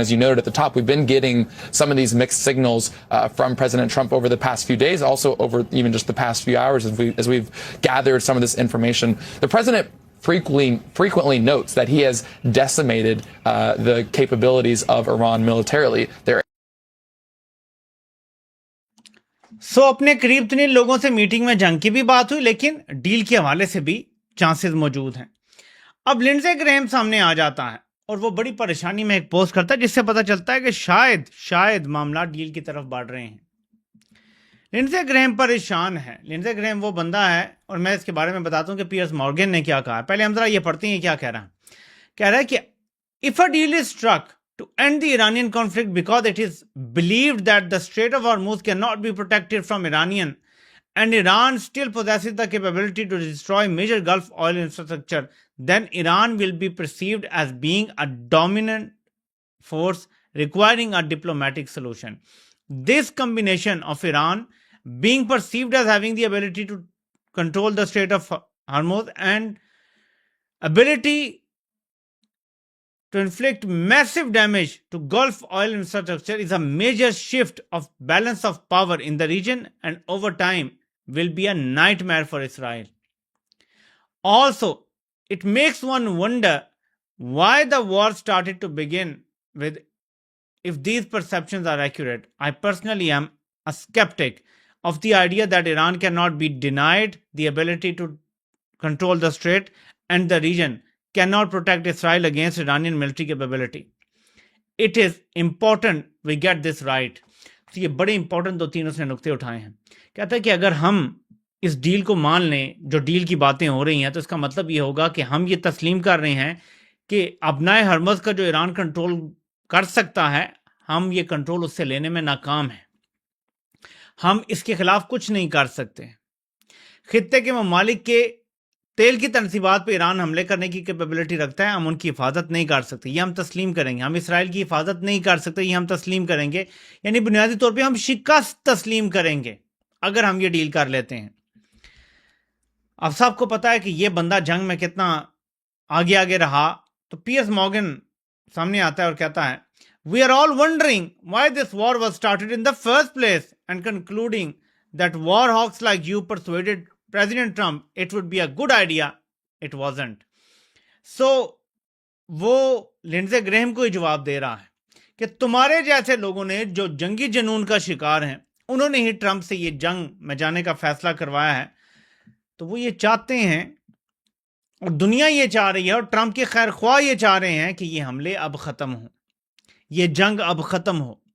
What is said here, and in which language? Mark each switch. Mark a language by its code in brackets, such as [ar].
[en] As you noted at the top, we've been getting some of these mixed signals from President Trump over the past few days, also over even just the past few hours as we've gathered some of this information. The president frequently notes that he has decimated the capabilities of Iran militarily. [ur] اپنے قریب ترین لوگوں سے meeting میں جنگ کی بھی بات ہوئی لیکن ڈیل کے حوالے سے بھی چانسز موجود ہیں۔ اب لنڈزے گرہام سامنے آ جاتا ہے اور وہ بڑی پریشانی میں ایک پوسٹ کرتا ہے جس سے پتہ چلتا ہے کہ شاید معاملات ڈیل کی طرف بڑھ رہے ہیں۔ لنڈزے گرہام پریشان ہے۔ لنڈزے گرہام وہ بندہ ہے، اور میں اس کے بارے میں بتاتا ہوں کہ پیئرس مورگن نے کیا کہا ہے۔ پہلے ہم ذرا یہ پڑھتے ہیں کیا کہہ رہا ہے۔ کہہ رہا ہے کہ [en] if a deal is struck to end the Iranian conflict because it is believed that the Strait of Hormuz cannot be protected from Iranian and Iran still possesses the capability to destroy major Gulf oil infrastructure, then Iran will be perceived as being a dominant force requiring a diplomatic solution. This combination of Iran being perceived as having the ability to control the Strait of Hormuz and ability to inflict massive damage to Gulf oil infrastructure is a major shift of balance of power in the region and over time will be a nightmare for Israel. Also, it makes one wonder why the war started to begin with if these perceptions are accurate. I personally am a skeptic of the idea that Iran cannot be denied the ability to control the strait and the region cannot protect Israel against Iranian military capability. It is important we get this right. [ur] تو یہ بڑے important 2-3 اس نے نقطے اٹھائے ہیں. کہتا ہے کہ اگر ہم اس ڈیل کو مان لیں، جو ڈیل کی باتیں ہو رہی ہیں، تو اس کا مطلب یہ ہوگا کہ ہم یہ تسلیم کر رہے ہیں کہ ابنائے ہرمز کا جو ایران کنٹرول کر سکتا ہے، ہم یہ کنٹرول اس سے لینے میں ناکام ہیں. ہم اس کے خلاف کچھ نہیں کر سکتے. خطے کے ممالک کے تیل کی تنصیبات پہ ایران حملے کرنے کی کیپیبلٹی رکھتا ہے، ہم ان کی حفاظت نہیں کر سکتے، یہ ہم تسلیم کریں گے. ہم اسرائیل کی حفاظت نہیں کر سکتے، یہ ہم تسلیم کریں گے. یعنی بنیادی طور پہ ہم شکست تسلیم کریں گے اگر ہم یہ ڈیل کر لیتے ہیں. اب سب کو پتا ہے کہ یہ بندہ جنگ میں کتنا آگے رہا. تو پی ایس مورگن سامنے آتا ہے اور کہتا ہے [en] We are all wondering why this war was started in the first place and concluding that war hawks like you persuaded President Trump it would be a good idea. It wasn't. [ur] So, وہ لنڈزے گریہم کو ہی جواب دے رہا ہے کہ تمہارے جیسے لوگوں نے جو جنگی جنون کا شکار ہیں، انہوں نے ہی ٹرمپ سے یہ جنگ میں جانے کا فیصلہ کروایا ہے. تو وہ یہ چاہتے ہیں اور دنیا یہ چاہ رہی ہے اور ٹرمپ کے خیر خواہ یہ چاہ رہے ہیں کہ یہ حملے اب ختم ہوں، یہ جنگ اب ختم ہو.